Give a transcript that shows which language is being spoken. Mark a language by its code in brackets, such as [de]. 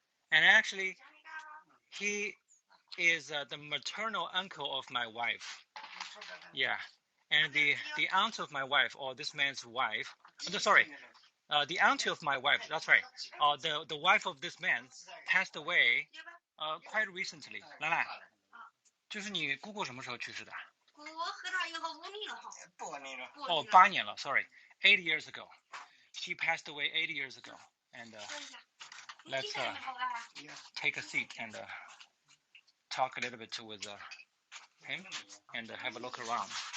[en] And actually, he is the maternal uncle of my wife. Yeah. And the aunt of my wife, or this man's wife, the auntie of my wife, that's right. The wife of this man passed away quite recently. [zh] 兰兰，就是你姑姑什么时候去世的？我和她以后5年了。哦，8年了 [en] ，sorry, 8 years ago. She passed away 8 years ago. And let's take a seat and talk a little bit with him and have a look around.